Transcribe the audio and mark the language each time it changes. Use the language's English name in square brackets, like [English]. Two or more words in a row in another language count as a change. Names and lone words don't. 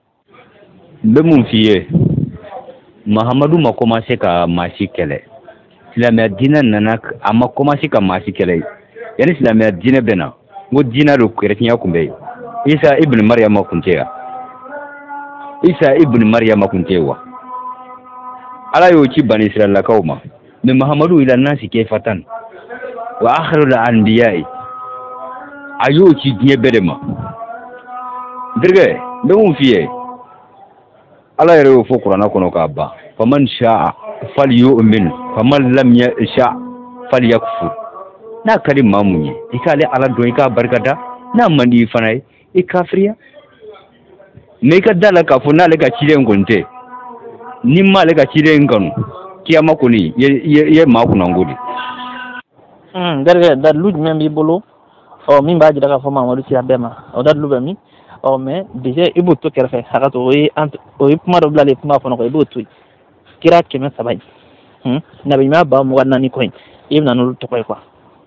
[Bambara] n bɛ mun f'i ye mahamadu ma commencé ka maa si kɛlɛ silamɛya diinɛ nana a ma commencé ka maa si kɛlɛ yanni silamɛya diinɛ bɛ na n ko diinɛ don chrétien kun bɛ yen isa ibn mariyama kun tɛ yen wa ala y'o ci bani israɛlakaw ma mais mahamadu [Arabic] إلى الناس كافة وآخر الأنبياء [Bambara] a y'o ci diɲɛ bɛɛ de ma n terikɛ n bɛ mun f'i ye ala yɛrɛ y'o fɔ kuranɛ kɔnɔ k'a ban [Arabic] فمن شاء فليؤمن فمن لم يشأ فليكفر [Bambara] n'a ka di maa mun ye i k'ale ala dɔn i k'a barikada n'a man di i fana ye i kafiriya mais i ka da la k'a fɔ n'ale ka ciden kɔni tɛ ni m'ale ka ciden kanu kiyama kɔni ye maa kunnanko de. Garga dalilu jumɛn b'i bolo min b'a jira k'a fɔ Mamadu sera bɛɛ ma o dalilu bɛ min [French] mais déjà [Bambara] i b'o to kɛrɛfɛ hakɛto o ye kuma dɔ bilalen kuma kɔnɔ i b'o to yen kira 300 nabi ɲuman 24 kɔ in i bɛ na n'olu tɔgɔ ye quoi